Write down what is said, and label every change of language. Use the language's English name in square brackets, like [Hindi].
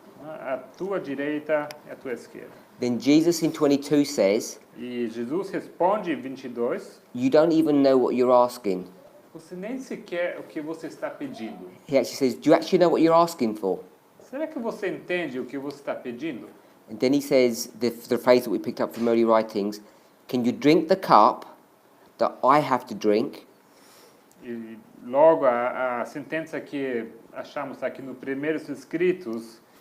[Portuguese] a tua direita e a tua esquerda. [English] Then Jesus in 22 says, [Portuguese] E Jesus responde em 22, [English] "You don't even know what you're asking." [Portuguese] você nem sequer o que você está pedindo. [English] He actually says, "Do you actually know what you're asking for?" [Portuguese] Será que você entende o que você está pedindo? [English] And then he says the phrase that we picked up from early writings, "Can you drink the cup that I have to drink?" [Portuguese] E logo a sentença que achamos aqui no primeiros escritos,